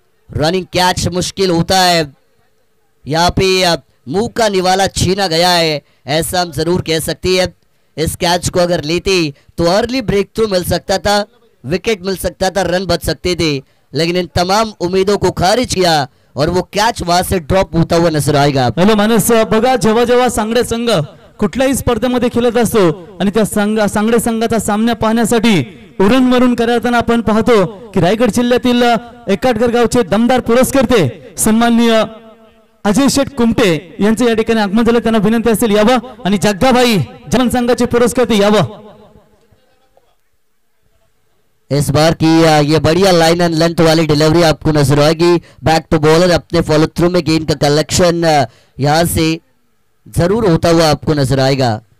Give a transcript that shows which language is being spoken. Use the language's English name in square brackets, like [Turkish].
[Hindi] Running catch मुश्किल होता है, यहाँ पे मुंह का निवाला छीना गया है ऐसा हम जरूर कह सकती है। इस कैच को अगर लेती तो अर्ली ब्रेक थ्रू मिल सकता था, विकेट मिल सकता था, रन बच सकते थे, लेकिन इन तमाम उम्मीदों को खारिज किया और वो कैच वहां से ड्रॉप होता हुआ नजर आएगा। [Marathi] हॅलो मानस, बघा जेव्हा जेव्हा सांगडे संघ कुठल्याही स्पर्धेमध्ये खेळत असतो आणि त्या सांगडे संघाचा सामना पाहण्यासाठी उरण वरून करताना आपण पाहतो की रायगड जिल्ह्यातील एकाटकर गावचे दमदार पुरस्कर्ते सन्माननीय अजय शेठ कुमटे यांचे या ठिकाणी आगमन झाले। त्यांना विनंती असेल यावं आणि जग्गाभाई जन संघाचे पुरस्कर्ते यावं। [Hindi] इस बार की ये बढ़िया लाइन एंड लेंथ वाली डिलीवरी आपको नजर आएगी। बैक टू बॉलर अपने फॉलो थ्रू में गेंद का कलेक्शन यहां से जरूर होता हुआ आपको नजर आएगा।